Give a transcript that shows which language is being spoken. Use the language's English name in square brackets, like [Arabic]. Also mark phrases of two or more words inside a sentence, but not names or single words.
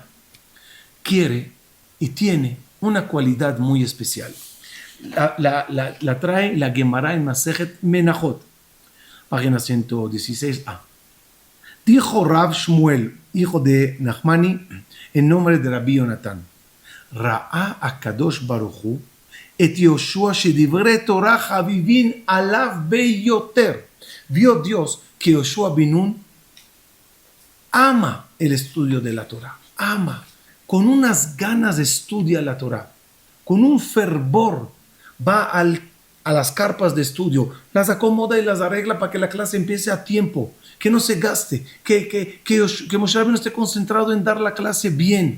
[Spanish] Quiere y tiene una cualidad muy especial. La trae la Gemara en Masejet Menachot, página 116a. Dijo Rav Shmuel, hijo de Nachmani, en nombre de Rabbi Yonatán: [Hebrew] ראה הקדוש ברוך הוא את יהושע שדברי תורה חביבין עליו ביותר. [Spanish] Vio Dios que Yoshua bin Nun ama el estudio de la Torah, ama, con unas ganas estudia la Torah, con un fervor va a las carpas de estudio, las acomoda y las arregla para que la clase empiece a tiempo, que no se gaste, que Moshe Rabbeinu esté concentrado en dar la clase bien.